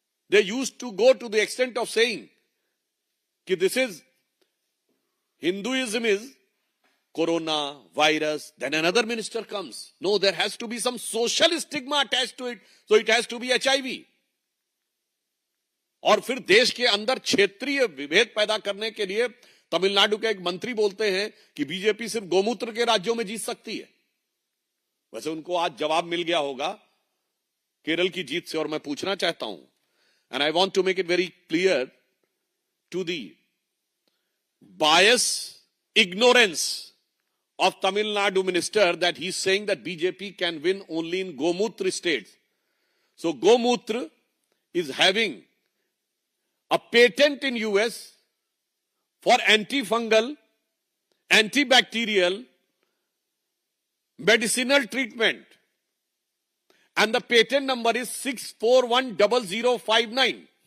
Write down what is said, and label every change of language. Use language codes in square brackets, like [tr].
[en] They used to go to the extent of saying that this is Hinduism is corona, virus, then another minister comes. No, there has to be some social stigma attached to it, so it has to be HIV. [hi] और फिर देश के अंदर क्षेत्रीय विभेद पैदा करने के लिए तमिलनाडु के एक मंत्री बोलते हैं कि बीजेपी सिर्फ गोमूत्र के राज्यों में जीत सकती है। वैसे उनको आज जवाब मिल गया होगा केरल की जीत से, और मैं पूछना चाहता हूं, [en] And I want to make it very clear to the bias, ignorance of Tamil Nadu minister that he's saying that BJP can win only in Gomutra states. So Gomutra is having a patent in US for antifungal, antibacterial, medicinal treatment. And the patent number is 6410059.